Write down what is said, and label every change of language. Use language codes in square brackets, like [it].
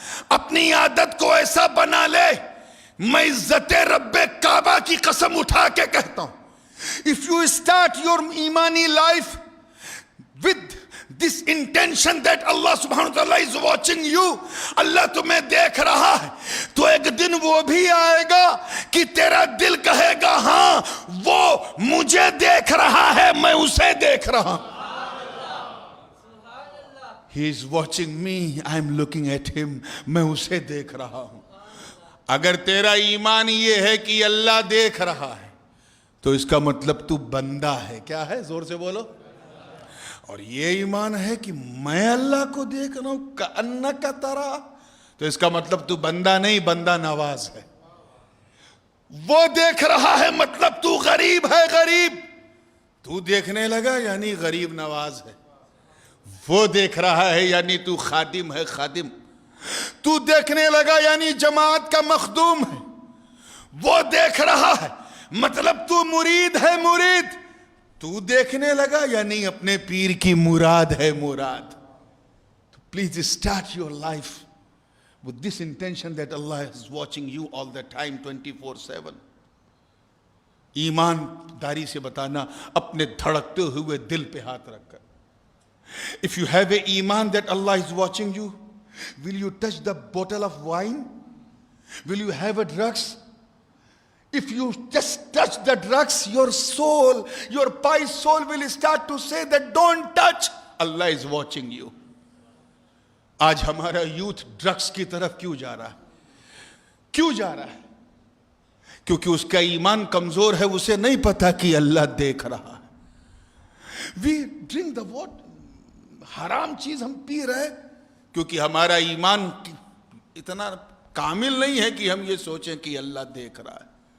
[ur] اپنی عادت کو ایسا بنا لے, میں عزت رب کعبہ کی قسم اٹھا کے کہتا ہوں, [en] if you start your ایمانی life with this intention that Allah subhanahu wa ta'ala is watching you, [ur] اللہ تمہیں دیکھ رہا ہے, تو ایک دن وہ بھی آئے گا کہ تیرا دل کہے گا ہاں وہ مجھے دیکھ رہا ہے, میں اسے دیکھ رہا ہوں. [en] He is watching me, I am looking at him, [ur] میں اسے دیکھ رہا ہوں. اگر تیرا ایمان یہ ہے کہ اللہ دیکھ رہا ہے تو اس کا مطلب تو بندہ ہے. کیا ہے؟ زور سے بولو. اور یہ ایمان ہے کہ میں اللہ کو دیکھ رہا ہوں [ar] کأنک ترا, [ur] تو اس کا مطلب تو بندہ نہیں, بندہ نواز ہے. وہ دیکھ رہا ہے مطلب تو غریب ہے, غریب. تو دیکھنے لگا یعنی غریب نواز ہے. وہ دیکھ رہا ہے یعنی تو خادم ہے, خادم. تو دیکھنے لگا یعنی جماعت کا مخدوم ہے. وہ دیکھ رہا ہے مطلب تو مرید ہے, مرید. تو دیکھنے لگا یعنی اپنے پیر کی مراد ہے, مراد. [en] Please start your life with this intention that Allah is watching you all the time 24/7. [ur] ایمان داری سے بتانا اپنے دھڑکتے ہوئے دل پہ ہاتھ رکھ کر. [en] If you have a iman that Allah is watching you, will you touch the bottle of wine? Will you have a drugs? If you just touch the drugs, your soul, your pious soul will start to say that don't touch. Allah is watching you. [ur] آج ہمارا youth drugs کی طرف کیوں جا رہا ہے؟ کیوں جا رہا ہے؟ کیونکہ اس کا ایمان کمزور ہے, اسے نہیں پتا کہ اللہ دیکھ رہا ہے. [en] We drink the water, [ur] حرام چیز ہم پی رہے کیونکہ ہمارا ایمان اتنا کامل نہیں ہے کہ ہم یہ سوچیں کہ اللہ دیکھ رہا ہے.